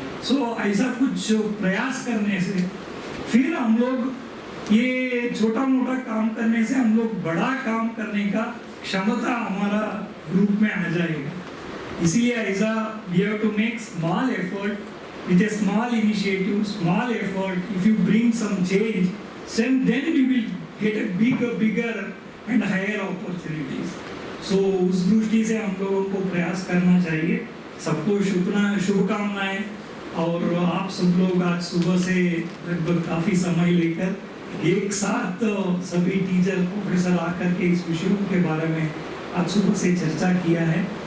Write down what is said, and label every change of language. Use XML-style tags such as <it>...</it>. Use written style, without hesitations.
<hi>सो ऐसा कुछ प्रयास करने से फिर हम लोग ये छोटा मोटा काम करने से हम लोग बड़ा काम करने का क्षमता हमारा ग्रुप में आ जाएगा। इसीलिए ऐसा</hi> <en>We have to make small effort with a small initiative, small effort. If you bring some change, then we will get a bigger and higher opportunities.</en> <hi>So उस दृष्टि से हम लोगों को प्रयास करना चाहिए। सबको शुभकामनाएं। और आप सब लोग आज सुबह से लगभग काफी समय लेकर एक साथ सभी टीचर प्रोफेसर आकर के इस विषयों के बारे में आज सुबह से चर्चा किया है।</hi>